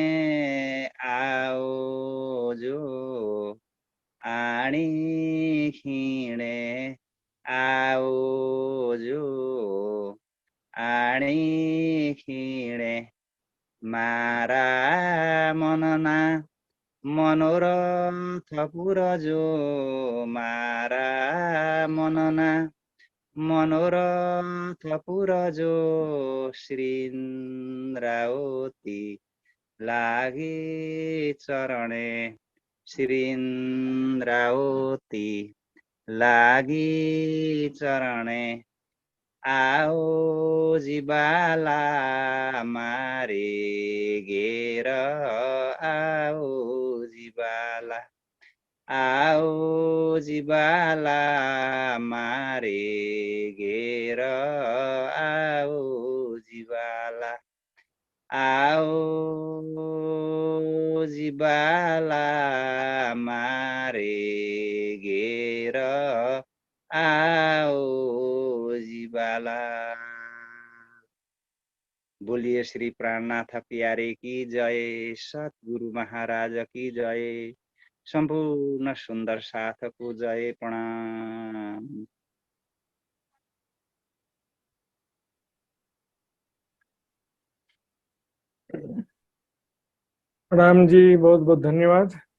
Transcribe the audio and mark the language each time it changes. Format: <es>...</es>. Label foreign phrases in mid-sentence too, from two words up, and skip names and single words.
<gu>આઓ જો આણી ખિણે આઓ જો આણી ખિણે। મારા મનના મનોરથ પુરજો મારા મનના મનોરથ પુરજો। શ્રીન્દ્રાવતી લાગિ ચરણે શ્રીન્દ્રાવતી લાગિ ચરણે। આઓ જીવાલા મારે ઘેર આઓ જીવાલા। આઓ જીવાલા મારે ઘેર આઓ જીવાલા। આઓ જિબાલા મારે ગેર આઓ જિબાલા।</gu> <hi>बोलिए श्री प्राणनाथ प्यारे की जय, सतगुरु महाराज की जय, संपूर्ण सुंदर साथ को जय प्रणाम। प्रणाम जी, बहुत बहुत धन्यवाद।</hi>